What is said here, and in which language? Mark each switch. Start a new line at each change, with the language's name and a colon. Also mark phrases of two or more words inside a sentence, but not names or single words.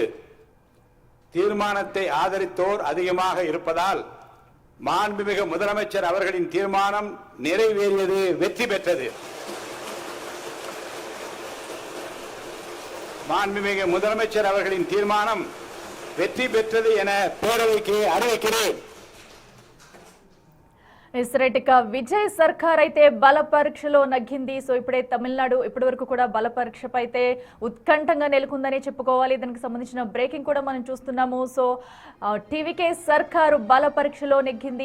Tamil: தீர்மானத்தை ஆதரித்தோர் அதிகமாக இருப்பதால் மாண்புமிகு முதலமைச்சர் அவர்களின் தீர்மானம் நிறைவேறியது, வெற்றி பெற்றது. மாண்புமிகு முதலமைச்சர் அவர்களின் தீர்மானம் வெற்றி பெற்றது என பேரவைக்கு அறிவிக்கிறேன்.
Telugu: ఇక విజయ్ సర్కార్ అయితే బల పరీక్షలో నగ్గింది. సో ఇప్పుడే తమిళనాడు ఇప్పటి వరకు కూడా బల పరీక్షపై అయితే ఉత్కంఠంగా నెలకొందని చెప్పుకోవాలి. దానికి సంబంధించిన బ్రేకింగ్ కూడా మనం చూస్తున్నాము. సో టీవీకే సర్కారు బల పరీక్షలో నెగ్గింది.